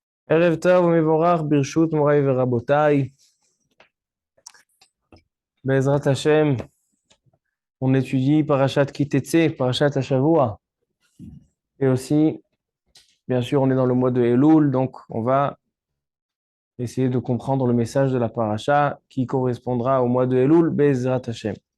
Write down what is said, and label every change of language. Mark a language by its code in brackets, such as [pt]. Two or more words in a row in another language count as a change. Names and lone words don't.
[he] ערב טוב ומבורך ברשות מורי ורבותי. בעזרת השם, [fr] on étudie Parashat Kitetse, [he] פרשת השבוע. [fr] Et aussi, bien sûr, on est dans le mois de Elul, donc on va essayer de comprendre le message de la Parasha qui correspondra au mois de Elul, [he] בעזרת השם.